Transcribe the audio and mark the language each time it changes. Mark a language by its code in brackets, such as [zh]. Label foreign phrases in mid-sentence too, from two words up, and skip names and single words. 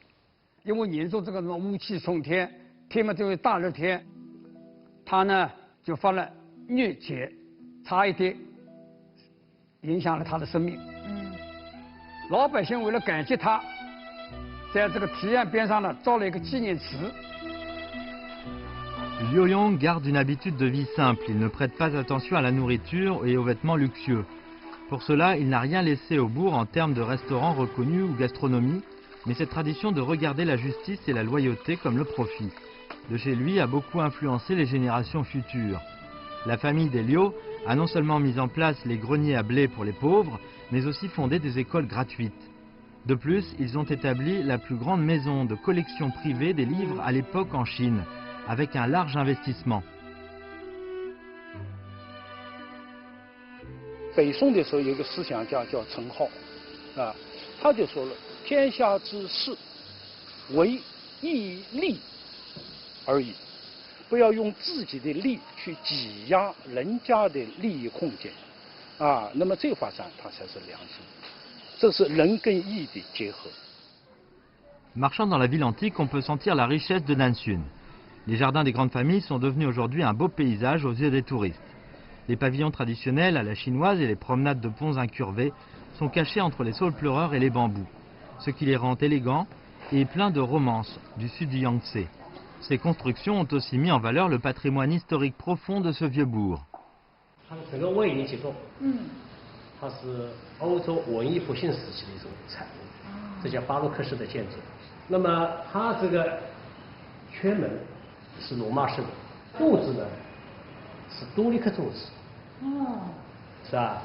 [zh] 因为严重这个什么雾气冲天，天嘛就是大热天，他呢就发了疟疾，差一点影响了他的生命。老百姓为了感激他。在这个堤岸边上呢，造了一个纪念池。 [fr] Liu Yong garde une habitude de vie simple. Il ne prête pas attention à la nourriture et aux vêtements luxueux. Pour cela, il n'a rien laissé au bourg en termes de restaurants reconnus ou gastronomie, mais cette tradition de regarder la justice et la loyauté comme le profit de chez lui a beaucoup influencé les générations futures. La famille des Liu a non seulement mis en place les greniers à blé pour les pauvres, mais aussi fondé des écoles gratuites. De plus, ils ont établi la plus grande maison de collection privée des livres à l'époque en Chine, avec un large investissement. [zh] 北宋的时候有个思想家叫陈浩，啊，他就说了：天下之事，为义利而已，不要用自己的利去挤压人家的利益空间，啊，那么这发展它才是良心。这是人跟义的结合。 [fr] Marchant dans la ville antique, on peut sentir la richesse de Nansun. Les jardins des grandes familles sont devenus aujourd'hui un beau paysage aux yeux des touristes. Les pavillons traditionnels à la chinoise et les promenades de ponts incurvés sont cachés entre les saules pleureurs et les bambous, ce qui les rend élégants et pleins de romance du sud du Yangtze. Ces constructions ont aussi mis en valeur le patrimoine historique profond de ce vieux bourg. [zh] 它是欧洲文艺复兴时期的一种产物，这叫巴洛克式的建筑。那么它这个圈门是罗马式的，柱子呢是多利克柱子，是吧？